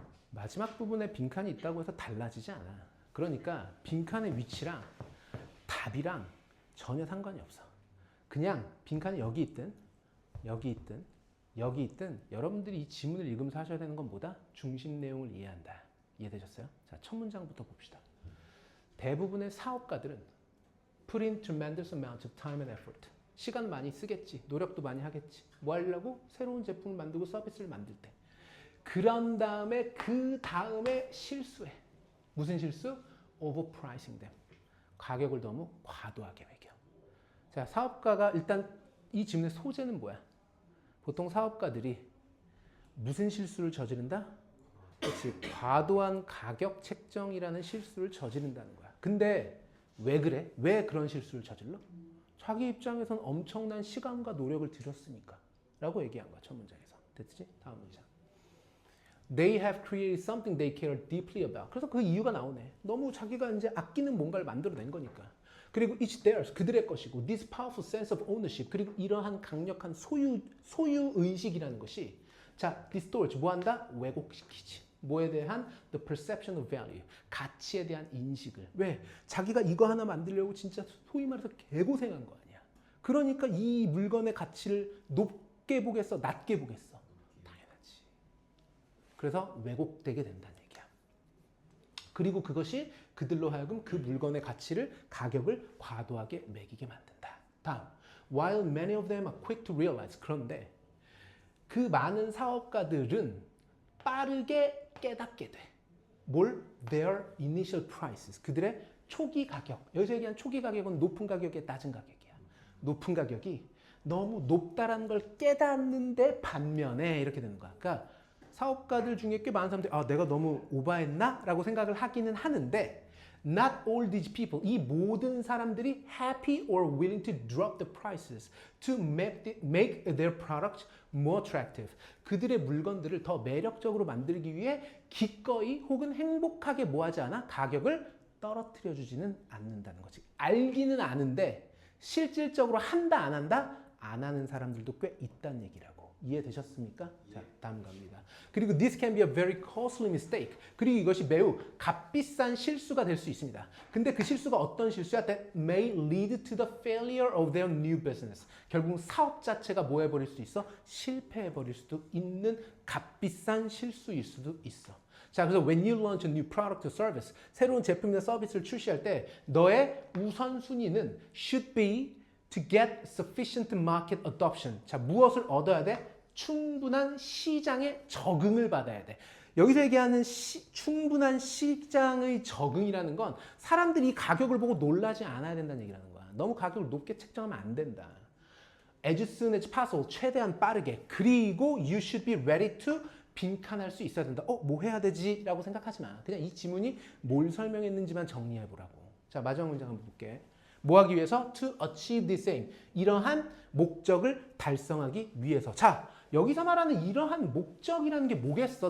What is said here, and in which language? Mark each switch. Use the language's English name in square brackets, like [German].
[Korean] 마지막 부분에 빈칸이 있다고 해서 달라지지 않아. 그러니까 빈칸의 위치랑 답이랑 전혀 상관이 없어. 그냥 빈칸이 여기 있든 여기 있든 여기 있든 여러분들이 이 지문을 읽으면서 하셔야 되는 건 뭐다? 중심 내용을 이해한다. 이해되셨어요? 자, 첫 문장부터 봅시다. 대부분의 사업가들은 [English] put in tremendous amount of time and effort. [Korean] 시간 많이 쓰겠지. 노력도 많이 하겠지. 뭐 하려고? 새로운 제품을 만들고 서비스를 만들 때. 그런 다음에 그 다음에 실수해. 무슨 실수? [English] overpricing them. [Korean] 가격을 너무 과도하게 매겨. 자, 사업가가 일단 이 질문의 소재는 뭐야? 보통 사업가들이 무슨 실수를 저지른다? 그렇지. 과도한 가격 책정이라는 실수를 저지른다는 거야. 근데 왜 그래? 왜 그런 실수를 저질러? 자기 입장에선 엄청난 시간과 노력을 들였으니까 라고 얘기한 거야. 첫 문장에서. 됐지? 다음 문장. [English] They have created something they care deeply about. [Korean] 그래서 그 이유가 나오네. 너무 자기가 이제 아끼는 뭔가를 만들어낸 거니까. 그리고 [English] it's theirs. [Korean] 그들의 것이고 [English] this powerful sense of ownership. [Korean] 그리고 이러한 강력한 소유 의식이라는 것이 자, distorts. 뭐 한다? 왜곡시키지. 뭐에 대한 [English] the perception of value. [Korean] 가치에 대한 인식을. 왜? 자기가 이거 하나 만들려고 진짜 소위 말해서 개고생한 거 아니야. 그러니까 이 물건의 가치를 높게 보겠어? 낮게 보겠어? 당연하지. 그래서 왜곡되게 된다는 얘기야. 그리고 그것이 그들로 하여금 그 물건의 가치를 가격을 과도하게 매기게 만든다. 다음. [English] While many of them are quick to realize. [Korean] 그런데 그 많은 사업가들은 빠르게 깨닫게 돼. 뭘? [English] Their initial prices. [Korean] 그들의 초기 가격. 여기서 얘기한 초기 가격은 높은 가격에 낮은 가격이야. 높은 가격이 너무 높다라는 걸 깨닫는데 반면에 이렇게 되는 거야. 그러니까 사업가들 중에 꽤 많은 사람들이 아, 내가 너무 오바했나? 라고 생각을 하기는 하는데 [English] Not all these people, [Korean] 이 모든 사람들이 [English] happy or willing to drop the prices to make their products more attractive. [Korean] 그들의 물건들을 더 매력적으로 만들기 위해 기꺼이 혹은 행복하게 뭐 하지 않아? 가격을 떨어뜨려 주지는 않는다는 거지. 알기는 아는데 실질적으로 한다 안 한다? 안 하는 사람들도 꽤 있다는 얘기라고. 이해되셨습니까? 자, 다음 갑니다. 그리고 [English] this can be a very costly mistake. [Korean] 그리고 이것이 매우 값비싼 실수가 될 수 있습니다. 근데 그 실수가 어떤 실수야? [English] That may lead to the failure of their new business. [Korean] 결국 사업 자체가 뭐 해버릴 수 있어? 실패해버릴 수도 있는 값비싼 실수일 수도 있어. [English] 자, 그래서 when you launch a new product or service, [Korean] 새로운 제품이나 서비스를 출시할 때 너의 우선순위는 [English] should be to get sufficient market adoption. [Korean] 자, 무엇을 얻어야 돼? 충분한 시장에 적응을 받아야 돼. 여기서 얘기하는 충분한 시장의 적응이라는 건 사람들이 이 가격을 보고 놀라지 않아야 된다는 얘기라는 거야. 너무 가격을 높게 책정하면 안 된다. [English] As soon as possible, [Korean] 최대한 빠르게. 그리고 [English] you should be ready to [Korean] 빈칸할 수 있어야 된다. 뭐 해야 되지? 라고 생각하지 마. 그냥 이 지문이 뭘 설명했는지만 정리해 보라고. 자, 마지막 문장 한번 볼게. 뭐 하기 위해서? [English] To achieve the same. [Korean] 이러한 목적을 달성하기 위해서. 자, 여기서 말하는 이러한 목적이라는 게 뭐겠어?